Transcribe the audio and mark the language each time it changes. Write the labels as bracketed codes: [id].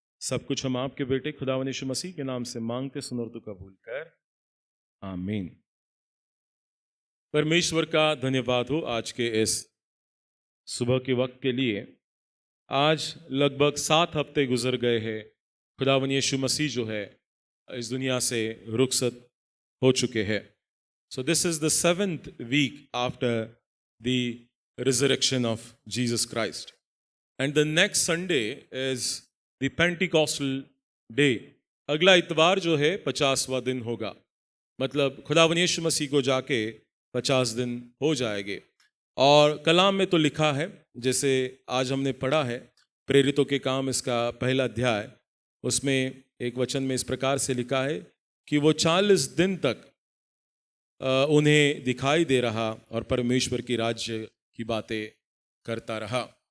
[hi] सब कुछ हम आपके बेटे खुदावंद यीशु मसीह के नाम से मांगते सुन और तो कबूल कर, आमीन। परमेश्वर का धन्यवाद हो आज के इस सुबह के वक्त के लिए। आज लगभग 7 हफ्ते गुजर गए हैं। खुदावंद यीशु मसीह जो है इस दुनिया से रुखसत हो चुके हैं। [en] So this is the 7th week after the resurrection of Jesus Christ. And the next Sunday is the Pentecostal day. [hi] अगला इतवार जो है 50वां दिन होगा। मतलब खुदावंद यीशु मसीह को जाके 50 दिन हो जाएंगे। और कलाम में तो लिखा है, जैसे आज हमने पढ़ा है प्रेरितों के काम इसका पहला अध्याय, उसमें एक वचन में इस प्रकार से लिखा है कि वो 40 दिन तक उन्हें दिखाई दे रहा और परमेश्वर की राज्य की बातें करता रहा।